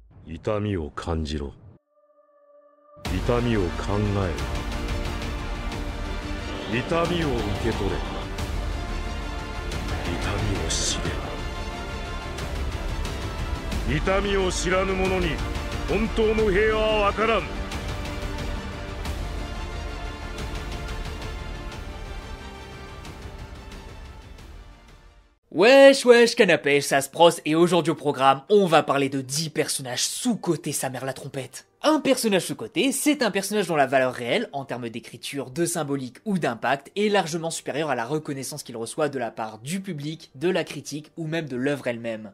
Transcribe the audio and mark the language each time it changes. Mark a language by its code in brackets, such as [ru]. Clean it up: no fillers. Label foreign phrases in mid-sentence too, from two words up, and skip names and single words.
[ja] 痛みを感じろ。痛みを考えろ。痛みを受け取れ。痛みを知れ。痛みを知らぬ者に本当の平和はわからん。 [fr] Wesh wesh canapé, ça se prosse et aujourd'hui au programme, on va parler de 10 personnages sous-cotés sa mère la trompette. Un personnage sous-coté, c'est un personnage dont la valeur réelle, en termes d'écriture, de symbolique ou d'impact, est largement supérieure à la reconnaissance qu'il reçoit de la part du public, de la critique ou même de l'œuvre elle-même.